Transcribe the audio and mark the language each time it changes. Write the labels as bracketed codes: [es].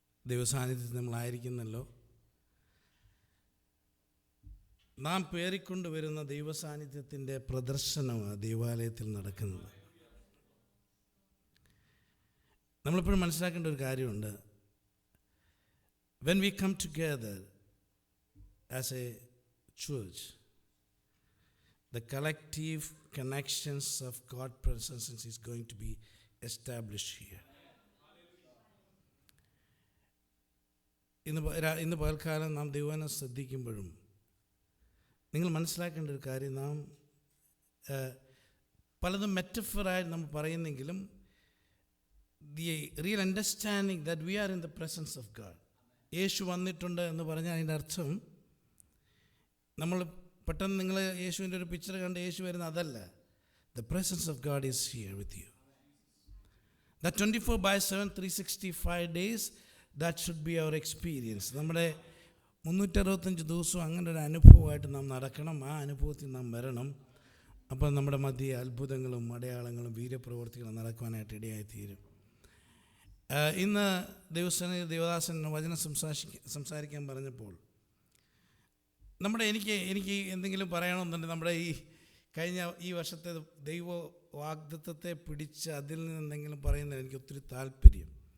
[ml] ദൈവസാന്നിധ്യത്തിൽ നമ്മളായിരിക്കുന്നല്ലോ. നാം പേറിക്കൊണ്ടുവരുന്ന ദൈവസാന്നിധ്യത്തിൻ്റെ പ്രദർശനമാണ് ദൈവാലയത്തിൽ നടക്കുന്നത്. നമ്മളെപ്പോഴും മനസ്സിലാക്കേണ്ട ഒരു കാര്യമുണ്ട്. [en] When we come together as a church, the collective connections of God's presence is going to be established here. [ml] ഇന്ന് പകൽക്കാലം നാം ദൈവവചനം ശ്രദ്ധിക്കുമ്പോഴും നിങ്ങൾ മനസ്സിലാക്കേണ്ട ഒരു കാര്യം, നാം പലതും മെറ്റഫറായി നമ്മൾ പറയുന്നെങ്കിലും [en] the real understanding that we are in the presence of God. [ml] യേശു വന്നിട്ടുണ്ട് എന്ന് പറഞ്ഞാൽ അതിൻ്റെ അർത്ഥം നമ്മൾ പെട്ടെന്ന് നിങ്ങൾ യേശുവിൻ്റെ ഒരു പിക്ചർ കണ്ട് യേശു വരുന്ന അതല്ല. [en] The presence of God is here with you. That 24/7 365 days, that should be our experience. [ml] നമ്മുടെ 365 ദിവസവും അങ്ങനെ ഒരു അനുഭവമായിട്ട് നാം നടക്കണം. ആ അനുഭവത്തിൽ നാം വരണം. അപ്പോൾ നമ്മുടെ മധ്യ അത്ഭുതങ്ങളും അടയാളങ്ങളും വീര്യപ്രവർത്തികളും നടക്കുവാനായിട്ട് ഇടയായിത്തീരും. ഇന്ന് ദേവദാസൻ വചനം സംസാരിക്കാൻ പറഞ്ഞപ്പോൾ എനിക്ക് എന്തെങ്കിലും പറയണമെന്നുണ്ടെങ്കിൽ നമ്മുടെ ഈ വർഷത്തെ ദൈവ വാഗ്ദത്തത്തെ പിടിച്ച് അതിൽ നിന്ന് എന്തെങ്കിലും പറയുന്നത് എനിക്ക് ഒത്തിരി താല്പര്യം.